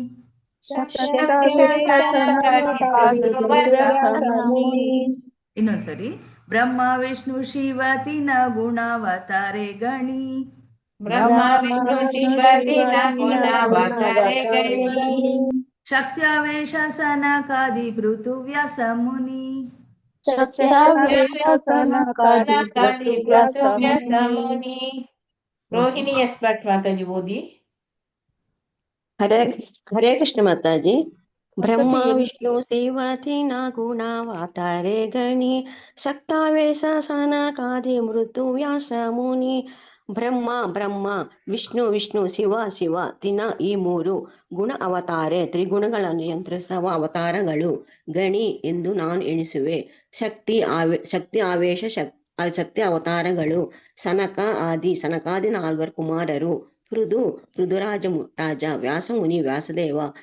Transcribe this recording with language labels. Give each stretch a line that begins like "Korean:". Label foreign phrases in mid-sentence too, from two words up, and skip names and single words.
Kannada: ಇನ್ನೊಂದ್ಸರಿ.
Bangla: ব্রহ্মা বিষ্ণু শিব তিন গুণাবতারে গণি. শক্ত্যাবেশ সনকাদি পৃথু ব্যাস মুনি.
Hindi: रोहिणी एस भट्ट माताजी बोली. हरे कृष्ण माताजी.
Bangla: ব্রহ্মা বিষ্ণু শিব তিন গুণাবতারে গণি শক্ত্যাবেশ সনকাদি মৃত্যু ব্যাস মুনি.
Kannada: ಬ್ರಹ್ಮ ಬ್ರಹ್ಮ, ವಿಷ್ಣು ವಿಷ್ಣು, ಶಿವ ಶಿವ, ತಿನ ಈ 3 ಗುಣ ಅವತಾರೆ, ತ್ರಿಗುಣಗಳನ್ನು ನಿಯಂತ್ರಿಸುವ ಅವತಾರಗಳು. ಗಣಿ ಎಂದು ನಾನು ಎಣಿಸುವೆ. ಶಕ್ತಿ ಆವೇಶ ಶಕ್ತಿ ಅವತಾರಗಳು. ಸನಕಾದಿ 4 ಕುಮಾರರು. ಪೃಥುರಾಜ ರಾಜ, ವ್ಯಾಸ ಮುನಿ ವ್ಯಾಸದೇವ.